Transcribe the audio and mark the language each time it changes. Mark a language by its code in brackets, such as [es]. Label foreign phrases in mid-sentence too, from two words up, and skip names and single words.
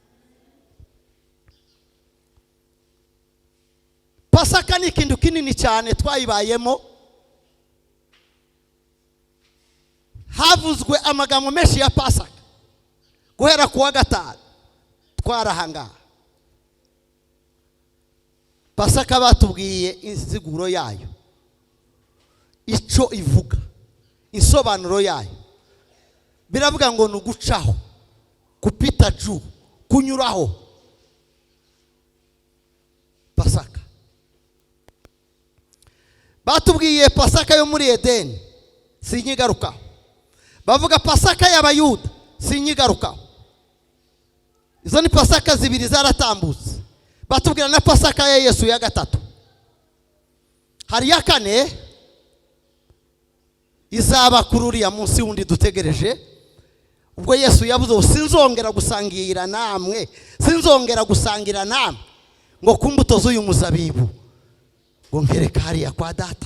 [rw] Pasaka ni ikintu kinini cyane twayibayemo, havuzwe amagambo menshi ya Pasaka guhera kuwa gatanu twarahanga. Pasaka batubwiye insiguro yayo, ico ivuga, insobanuro yayo. Biravuga ngo nugucaho, [sw] kupita juu, [rw] kunyuraho. Pasaka batubwiye Pasaka yo muri Edeni, sinyigarukaho. Bavuga Pasaka y'Abayuda, sinyigarukaho. Izo ni Pasaka zibiri zaratambutse. Batubwira na Pasaka ya Yesu ya gatatu. Hari ya kane izaba kuri uriya munsi wundi dutegereje, ubwo Yesu yavuze sinzongera gusangira namwe, sinzongera gusangira namwe ngo kumbuto z'uyu muzabibu ngo nkereka hariya kwa data.